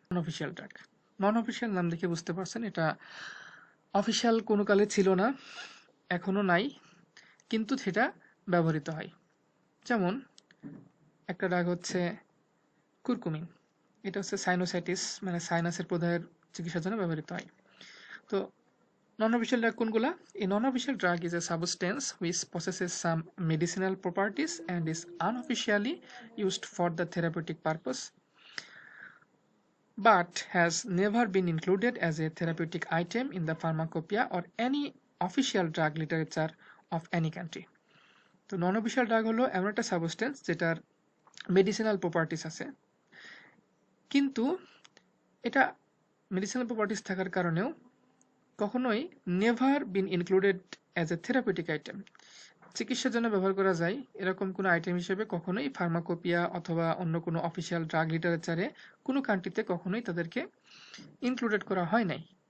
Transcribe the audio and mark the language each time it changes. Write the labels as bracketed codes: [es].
[bn] নন official drug, নন official নাম দেখে বুঝতে পারছেন এটা অফিসিয়াল কোনো কালে ছিল না, এখনো নাই, কিন্তু সেটা ব্যবহৃত হয়। যেমন একটা ড্রাগ হচ্ছে কুরকুমিন, এটা হচ্ছে সাইনোসাইটিস মানে সাইনাসের প্রদাহের চিকিৎসার জন্য ব্যবহৃত হয়। তো non-official drug কোনগুলা? [en] A non-official drug is a substance which possesses some medicinal properties and is unofficially used for the therapeutic purpose but has never been included as a therapeutic item in the pharmacopoeia or any official drug literature of any country. [bn] তো non-official drug হলো এমন একটা substance যেটার medicinal properties আছে, কিন্তু এটা medicinal properties থাকার কারণেও কখনোই never been included as a therapeutic item, চিকিৎসার জন্য ব্যবহার করা যায় এরকম কোনো আইটেম হিসেবে কখনোই ফার্মাকোপিয়া অথবা অন্য কোনো অফিসিয়াল ড্রাগ লিটারেচারে কোনো কান্ট্রিতে কখনোই তাদেরকে ইনক্লুডেড করা হয় নাই।